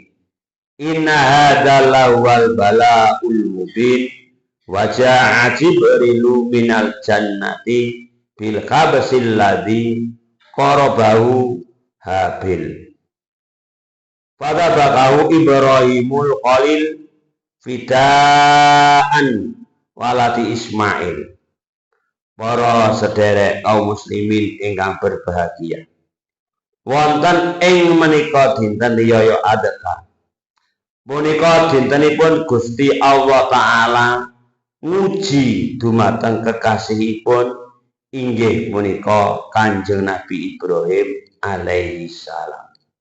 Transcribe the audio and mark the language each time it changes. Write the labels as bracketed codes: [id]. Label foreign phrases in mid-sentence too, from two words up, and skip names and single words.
[ar] إن هذا لهو البلاء المبين وجاء جبريل من الجنة بالكبش الذي قربه هابيل. فذبحه إبراهيم الخليل فداء لولده إسماعيل. [jv] Para sederek kaum muslimin ingkang berbahagia, wonten ing menika dinten riyaya Adha punika dintenipun Gusti Allah Ta'ala nguji dumateng kekasihipun inggih punika Kanjeng Nabi Ibrahim [ar] عليه السلام.